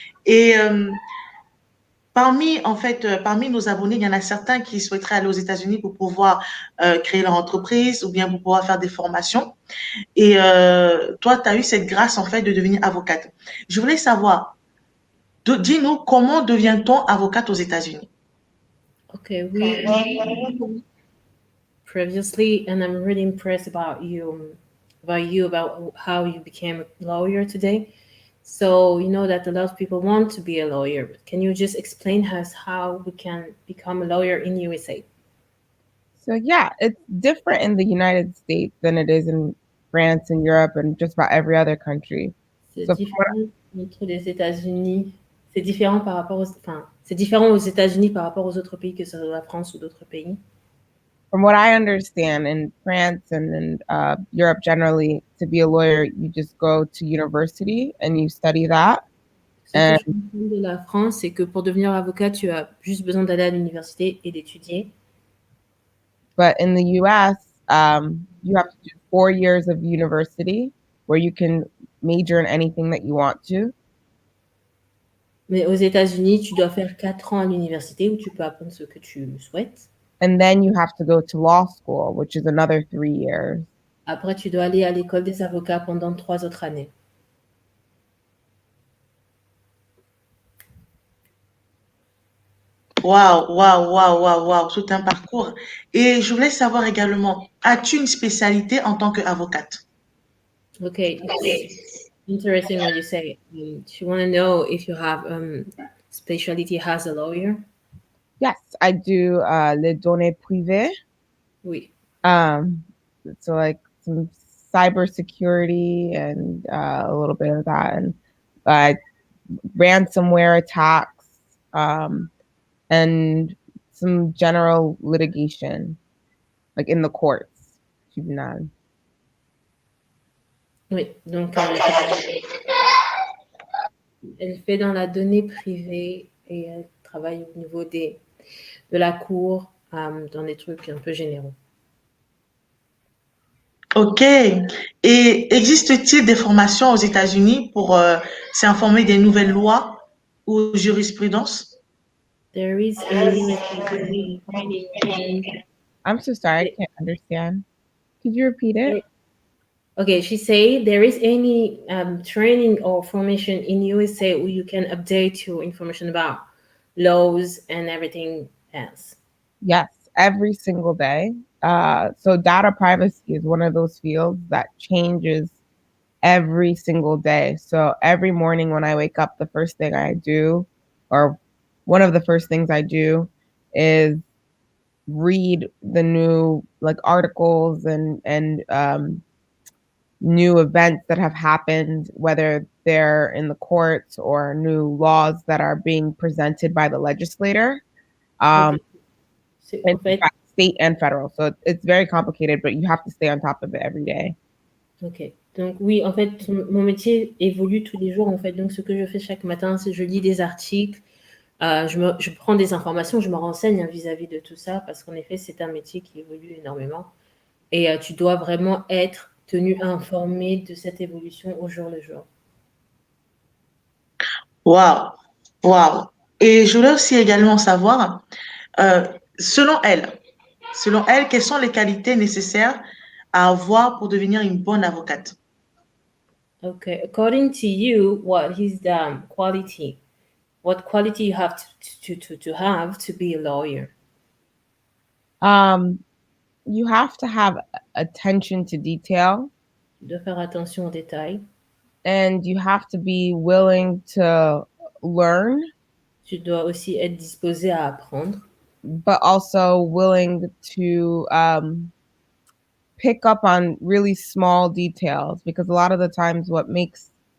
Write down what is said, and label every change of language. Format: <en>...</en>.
<fr>Et parmi nos abonnés, il y en a certains qui souhaiteraient aller aux États-Unis pour pouvoir créer leur entreprise ou bien pour pouvoir faire des formations. Et toi, tu as eu cette grâce en fait de devenir avocate. Je voulais savoir, dis-nous comment devient-on avocate aux États-Unis?</fr> <en>Okay, we previously, and I'm really impressed about how you became a lawyer today. So you know that a lot of people want to be a lawyer. But can you just explain us how we can become a lawyer in USA? So yeah, it's different in the United States than it is in France and Europe and just about every other country.</en> <fr>C'est différent entre les États-Unis. C'est différent c'est différent aux États-Unis par rapport aux autres pays que ce soit la France ou d'autres pays.</fr> <en>From what I understand, in France and in Europe generally, to be a lawyer, you just go to university and you study that.</en> <fr>Ce que je comprends de la France, c'est que pour devenir avocat, tu as juste besoin d'aller à l'université et d'étudier.</fr> <en>But in the US, you have to do 4 years of university where you can major in anything that you want to.</en> <fr>Mais aux États-Unis, tu dois faire 4 ans à l'université où tu peux apprendre ce que tu souhaites.</fr> <en>And then you have to go to law school, which is another 3 years.</en> <fr>Après, tu dois aller à l'école des avocats pendant 3 autres années. Waouh, waouh, waouh, waouh, waouh, tout un parcours. Et je voulais savoir également, as-tu une spécialité en tant qu'avocate?</fr> <en>Okay, it's interesting what you say. Do you want to know if you have specialty as a lawyer? Yes, I do</en> <fr>les données privées. Oui.</fr> <en>So like some cybersecurity and a little bit of that, and ransomware attacks, and some general litigation, like in the courts.</en> <fr>Tribunal. Oui, donc elle fait dans la donnée privée et elle travaille au niveau de la cour dans des trucs un peu généraux. Ok. Et existe-t-il des formations aux États-Unis pour s'informer des nouvelles lois ou jurisprudences?</fr> <en>There is a university training in. I'm so sorry, I can't understand. Could you repeat it? Okay, she say there is any training or formation in USA where you can update your information about laws and everything else. Yes, every single day. So data privacy is one of those fields that changes every single day. So every morning when I wake up, the first thing I do, or one of the first things I do, is read the new like articles and new events that have happened, whether they're in the courts or new laws that are being presented by the legislator. Okay. In fact, state and federal. So it's very complicated, but you have to stay on top of it every day. Ok.</en> <fr>Donc oui, en fait, mon métier évolue tous les jours. En fait, donc ce que je fais chaque matin, c'est je lis des articles, je prends des informations, je me renseigne vis-à-vis de tout ça, parce qu'en effet, c'est un métier qui évolue énormément. Et tu dois vraiment être tenu informé de cette évolution au jour le jour. Waouh, waouh. Et je voulais aussi également savoir, selon elle, quelles sont les qualités nécessaires à avoir pour devenir une bonne avocate?</fr> <en>Okay, according to you, what is the quality? What quality you have to have to be a lawyer? You have to have attention to detail,</en> <fr>De faire attention aux détails.</fr> <en>and you have to be willing to learn,</en> <fr>Tu dois aussi être disposé à apprendre,</fr> <en>but also willing to pick up on really small details, because a lot of the times what makes</en>